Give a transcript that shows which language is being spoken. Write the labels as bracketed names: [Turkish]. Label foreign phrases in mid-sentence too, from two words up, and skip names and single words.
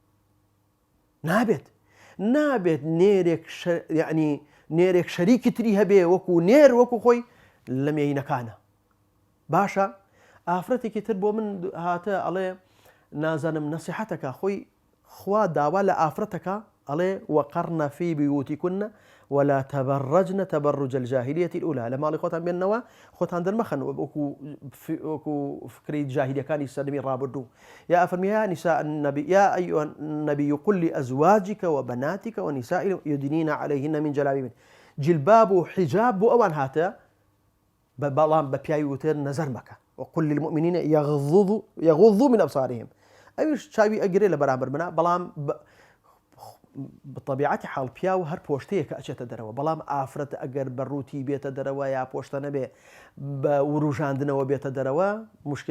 [Central Kurdish] نابێت نێرێک شەریکی تری هەبێ وەکو نێر وەکو خۆی لە مێینەکانە باشە ئافرەتێکی تر بۆ من هاتە ئەڵێ نازانم نەسیحەتەکە خۆی خوا داوا لە ئافرەتەکە ئەڵێ [Arabic] وەقەرنە فی بیوتیکن ولا تبرجن تبرج الجاهلية الأولى [Central Kurdish] لە ماڵی خۆتان بێننەوە خۆتان دەرمەخەن وەکو فکری جاهلیەکانی سەردەمی ڕابردوو یا ئەفەرمی [Arabic] یا نساء النبي يا أيها النبي قل لأزواجك وبناتك ونساء يدنين عليهن من جلابيبهن [Central Kurdish] جلباب و حجاب بۆ ئەوان هاتە بەڵام بە پیاوی وتر نەزەر مەکە [Arabic] وقل للمؤمنين يغضوا من أبصارهم [Central Kurdish] ئەویش چاوی ئەگرێ لە بەرامبەر منە بەڵام بطبیعەتی حاڵ پیا و هەر پۆشتەیە کە ئەچێتە دەرەوە بەڵام ئافرەت ئەگەر بەڕووتی بێتە دەرەوە یا پۆشتە نەبێ بە وروژاندنەوە بێتە دەرەوە مشکلە